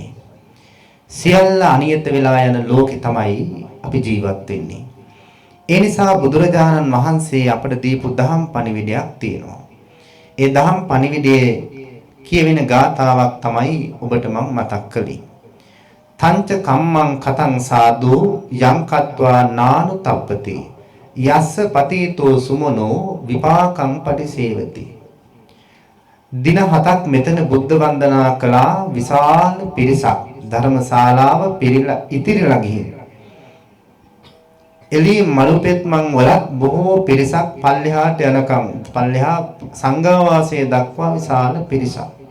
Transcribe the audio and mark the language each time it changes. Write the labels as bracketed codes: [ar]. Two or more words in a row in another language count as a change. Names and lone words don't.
[si] සියල්ල අනියත වෙලා යන ලෝකේ තමයි අපි ජීවත් වෙන්නේ. ඒ නිසා බුදුරජාණන් වහන්සේ අපට දීපු දහම් පණිවිඩයක් තියෙනවා. ඒ දහම් පණිවිඩයේ කියවෙන ගාථාවක් තමයි ඔබට මම මතක් කළේ. [pi] තංච කම්මං කතං සාදු යං කତ୍වා නානු තප්පති යස්ස පතීතෝ සුමනෝ විපාකං පටිසේවති. [si] දින 7ක් මෙතන බුද්ධ වන්දනා කළා විශාල පිරිසක්. ධර්මශාලාව පිරීලා ඉතිරිලා ගිහින් එළී මලුපෙත් මං වලත් බොහෝ පිරිසක් පල්ලෙහාට යනකම් පල්ලෙහා සංඝවාසයේ දක්වා විශාල පිරිසක්.